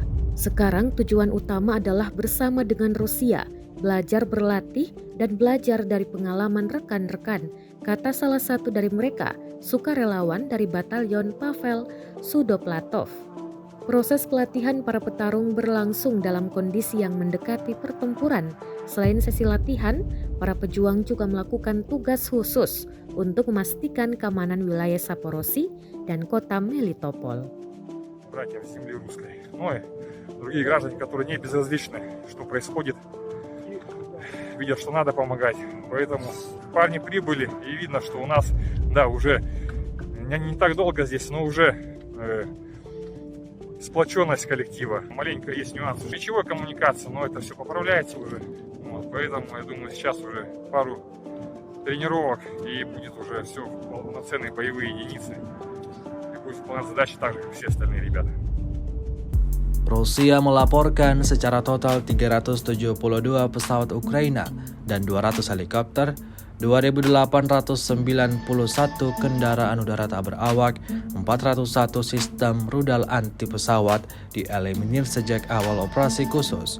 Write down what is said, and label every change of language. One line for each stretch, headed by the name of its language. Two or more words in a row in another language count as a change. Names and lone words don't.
Indonesian: Sekarang tujuan utama adalah bersama dengan Rusia, belajar berlatih dan belajar dari pengalaman rekan-rekan, kata salah satu dari mereka, sukarelawan dari Batalion Pavel Sudoplatov. Proses pelatihan para petarung berlangsung dalam kondisi yang mendekati pertempuran. Selain sesi latihan, para pejuang juga melakukan tugas khusus untuk memastikan keamanan wilayah Saporosi dan kota Melitopol.
Russian: Братья в земле русской, ну и другие граждане, которые не безразличны, что происходит, видят, что надо помогать. Поэтому парни прибыли, и видно, что у нас, да, уже не так долго здесь, но уже сплоченность коллектива. Маленько есть нюансы речевой коммуникации, но это все поправляется уже. Вот, поэтому, я думаю, сейчас уже пару тренировок, и будет уже все полноценные боевые единицы. Выполнять задачи так же, как все остальные ребята.
Indonesian: Rusia melaporkan secara total 372 pesawat Ukraina dan 200 helikopter, 2.891 kendaraan udara tak berawak, 401 sistem rudal anti pesawat dieliminir sejak awal operasi khusus.